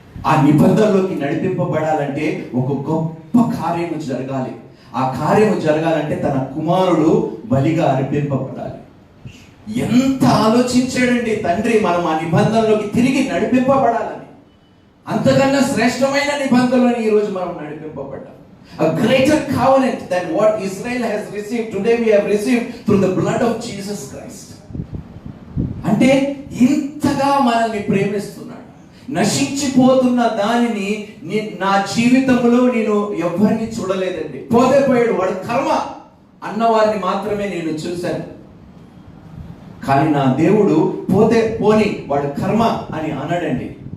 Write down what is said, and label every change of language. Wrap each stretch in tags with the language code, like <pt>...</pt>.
<te>ఆ నిబంధనలోకి నడిపింపబడాలంటే ఒక గొప్ప కార్యము జరగాలి. ఆ కార్యము జరగాలంటే తన కుమారుడు బలిగా అర్పింపబడాలి. ఎంత ఆలోచించాడండి తండ్రి మనం ఆ నిబంధనలోకి తిరిగి నడిపింపబడాలని. అంతకన్నా శ్రేష్టమైన నిబంధనలను ఈ రోజు మనం నడిపింపబడ్డాం.</te> <en>A greater covenant than what Israel has received, today we have received through the blood of Jesus Christ.</en> <te>అంటే ఇంతగా మనల్ని ప్రేమిస్తున్నాడు. నశించిపోతున్న దానిని నా జీవితంలో నేను ఎవరిని చూడలేదండి. పోతే పోయాడు, వాడు కర్మ అన్నవారిని మాత్రమే నేను చూశాను. కానీ నా దేవుడు పోతే పోని వాడు కర్మ అని అనడండి.</te>